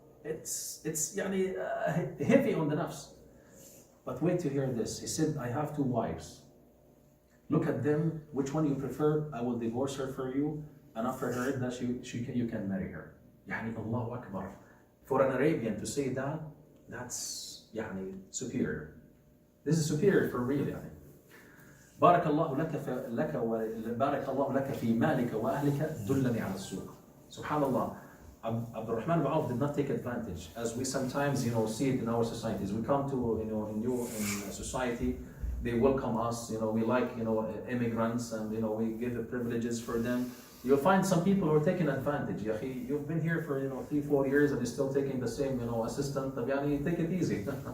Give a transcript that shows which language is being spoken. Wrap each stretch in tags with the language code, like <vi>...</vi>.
<en>It's heavy on the nafs. But wait to hear this. He said, I have 2 wives. Look at them, which one you prefer, I will divorce her for you, and after her that you can marry her. Allahu Akbar. For an Arabian to say that, that's superior. This is superior for real.</en> <ar>بارك الله لك في مالك وأهلك دلني على السوق. Subhanallah.</ar> <en>Abdurrahman ibn Auf did not take advantage, as we sometimes see it in our societies. We come to in society, they welcome us, we like immigrants, and we give the privileges for them. You'll find some people who are taking advantage. You've been here for 3-4 years and you're still taking the same assistant. Take it easy.</en>